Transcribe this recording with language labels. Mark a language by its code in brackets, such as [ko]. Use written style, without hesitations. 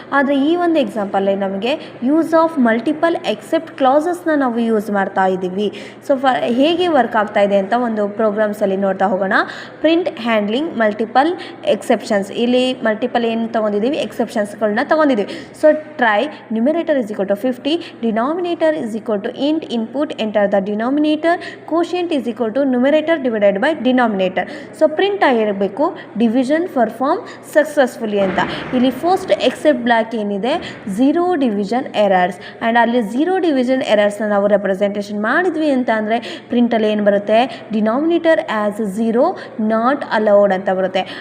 [kn] ಆದರೆ ಈ ಒಂದು ಎಕ್ಸಾಂಪಲ್ಲಿ ನಮಗೆ ಯೂಸ್ ಆಫ್ ಮಲ್ಟಿಪಲ್ ಎಕ್ಸೆಪ್ಟ್ ಕ್ಲಾಸಸ್ನ ನಾವು ಯೂಸ್ ಮಾಡ್ತಾ ಇದ್ದೀವಿ. ಸೊ ಹೇಗೆ ವರ್ಕ್ ಆಗ್ತಾ ಇದೆ ಅಂತ ಒಂದು ಪ್ರೋಗ್ರಾಮ್ಸಲ್ಲಿ ನೋಡ್ತಾ ಹೋಗೋಣ. Print handling multiple exceptions. ಇಲ್ಲಿ ಮಲ್ಟಿಪಲ್ ಏನು ತೊಗೊಂಡಿದ್ದೀವಿ, ಎಕ್ಸೆಪ್ಷನ್ಸ್ಗಳನ್ನ ತೊಗೊಂಡಿದ್ದೀವಿ. [en] So try numerator is equal to 50, denominator is equal to int input, enter the denominator, quotient is equal to numerator divided by denominator. [kn] So print ಆಗಿರಬೇಕು ಡಿವಿಷನ್ ಪರ್ಫಾರ್ಮ್ ಸಕ್ಸಸ್ಫುಲಿ ಅಂತ. ಇಲ್ಲಿ first accept black ಏನಿದೆ zero division errors, and ಅಲ್ಲಿ zero division ಎರರ್ಸ್ನ ನಾವು representation ಮಾಡಿದ್ವಿ ಅಂತ ಅಂದರೆ ಪ್ರಿಂಟಲ್ಲಿ ಏನು ಬರುತ್ತೆ, denominator as zero not allowed ಅಂತ ಬರುತ್ತೆ.